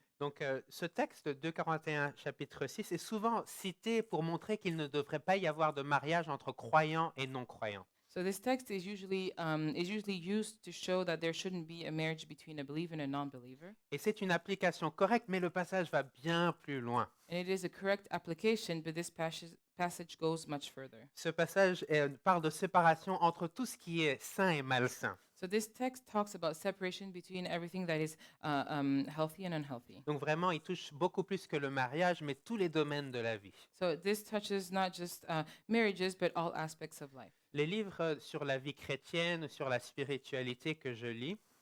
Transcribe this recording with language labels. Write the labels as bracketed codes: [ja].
[fr] Donc ce texte de 2 Corinthiens chapitre 6 est souvent cité pour montrer qu'il ne devrait pas y avoir de mariage entre croyants et non-croyants. [en] So this text is usually used to show that there shouldn't be a marriage between a believer and a non-believer, [fr] Et c'est une application correcte, mais le passage va bien plus loin. [en] and it is a correct application. But this passage goes much further. [fr] Ce passage parle de séparation entre tout ce qui est sain et malsain. [en] So this text talks about separation between everything that is healthy and unhealthy. [fr] Donc vraiment, il touche beaucoup plus que le mariage, mais tous les domaines de la vie. [en] So this touches not just marriages, but all aspects of life. [fr] Les livres sur la vie chrétienne, sur la spiritualité que je lis,